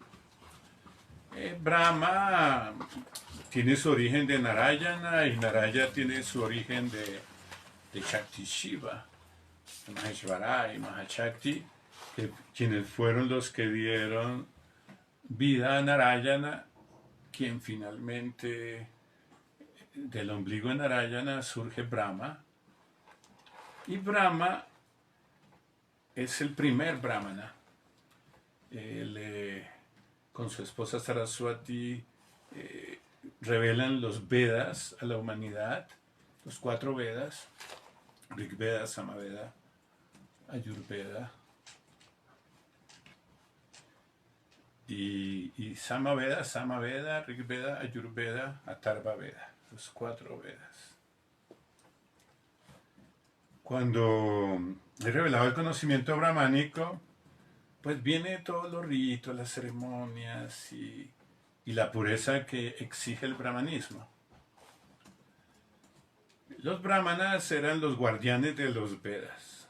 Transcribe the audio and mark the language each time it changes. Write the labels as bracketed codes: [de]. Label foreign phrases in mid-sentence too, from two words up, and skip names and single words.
[es] Brahma tiene su origen de Narayana y Narayana tiene su origen de Shakti Shiva, de Maheshvara y Mahashakti, quienes fueron los que dieron vida a Narayana, quien finalmente del ombligo de Narayana surge Brahma. Y Brahma es el primer brahmana. Él, con su esposa Saraswati, revelan los Vedas a la humanidad, los 4 Vedas, Rig Veda, Samaveda, Ayurveda y Samaveda, Rig Veda, Ayurveda, Atharva Veda, los 4 Vedas. Cuando he revelado el conocimiento brahmánico, pues viene todos los ritos, las ceremonias y la pureza que exige el brahmanismo. Los brahmanas eran los guardianes de los Vedas.